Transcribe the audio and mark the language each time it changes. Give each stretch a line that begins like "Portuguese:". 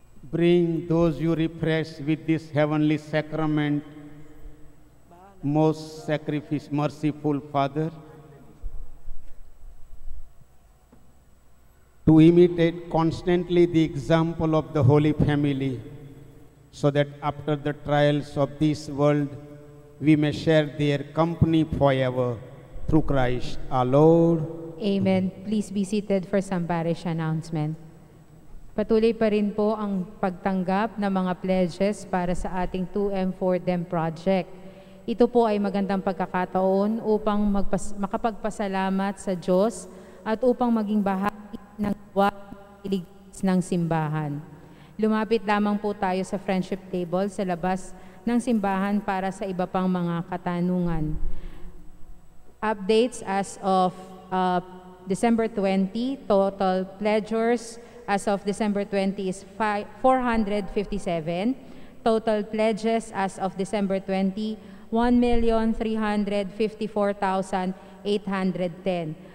English: Bring those you refresh with this heavenly sacrament, most merciful Father, to imitate constantly the example of the Holy Family, so that after the trials of this world, we may share their company forever, through Christ our Lord. Amen. Please be seated for some parish announcement.
Filipino: Patuloy pa rin po ang pagtanggap ng mga pledges para sa ating 2M 4DEM project. Ito po ay magandang pagkakataon upang makapagpasalamat sa Diyos at upang maging bahagi ng iligtas ng simbahan. Lumapit lamang po tayo sa friendship table sa labas ng simbahan para sa iba pang mga katanungan.
English: Updates as of December 20, total pledgers as of December 20 is 457. Total pledges as of December 20, 1,354,810.